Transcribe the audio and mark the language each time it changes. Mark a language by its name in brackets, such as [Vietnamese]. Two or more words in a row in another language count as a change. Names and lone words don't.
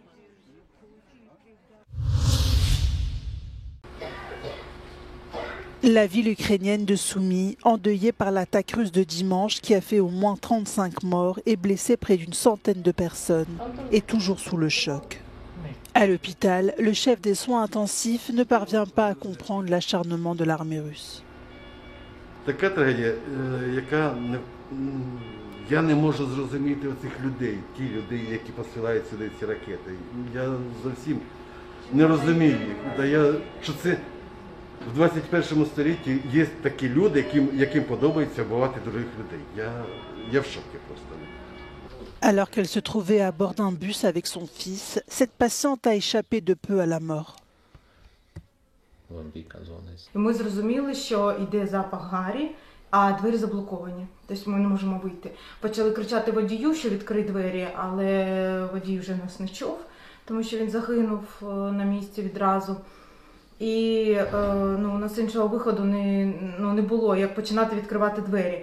[French] La ville ukrainienne de Soumy, endeuillée par l'attaque russe de dimanche qui a fait au moins 35 morts et blessé près d'une centaine de personnes, est toujours sous le choc. À l'hôpital, le chef des soins intensifs ne parvient pas à comprendre l'acharnement de l'armée russe. [Ukrainian] Така трагедія, яка я не можу зрозуміти оцих людей, ті люди, які посилають сюди ці ракети. Я зовсім не розумію їх. Що це в 21 столітті є такі люди, яким подобається вбивати других людей. Я в шокі просто. [French] Alors qu'elle se trouvait à bord d'un bus avec son fils, cette patiente a échappé de peu à la mort. [Ukrainian] Ми зрозуміли, що йде запах гарі, а двері заблоковані. Тобто ми не можемо вийти. Почали кричати водію, що відкрий двері, але водій вже нас не чув. тому що він загинув на місці відразу. І у нас іншого виходу не було, як починати відкривати двері.